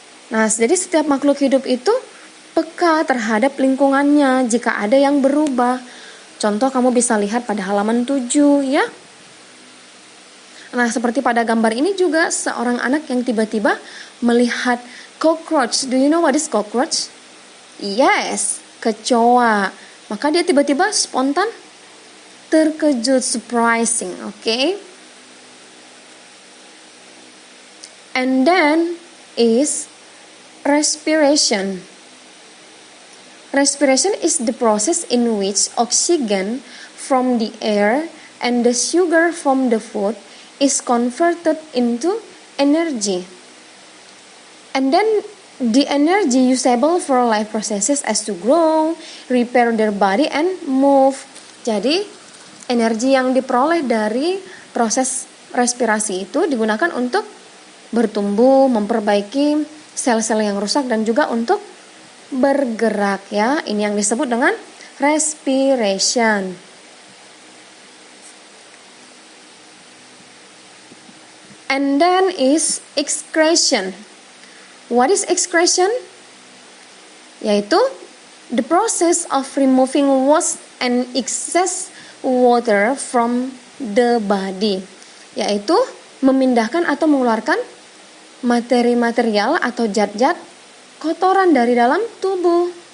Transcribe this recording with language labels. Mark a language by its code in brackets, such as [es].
[id] Nah, jadi setiap makhluk hidup itu peka terhadap lingkungannya jika ada yang berubah. Contoh kamu bisa lihat pada halaman 7 ya. Nah, seperti pada gambar ini juga seorang anak yang tiba-tiba melihat cockroach. [en] Do you know what is cockroach? Yes, kecoa. [id] Maka dia tiba-tiba spontan terkejut, surprising, okay? [en] And then is respiration. Respiration is the process in which oxygen from the air and the sugar from the food is converted into energy. And then The energy usable for life processes as to grow, repair their body and move. [id] Jadi energi yang diperoleh dari proses respirasi itu digunakan untuk bertumbuh, memperbaiki sel-sel yang rusak dan juga untuk bergerak ya. Ini yang disebut dengan respiration. [en] And then is excretion. What is excretion? Yaitu the process of removing waste and excess water from the body. [id] Yaitu memindahkan atau mengeluarkan materi-material atau zat-zat kotoran dari dalam tubuh.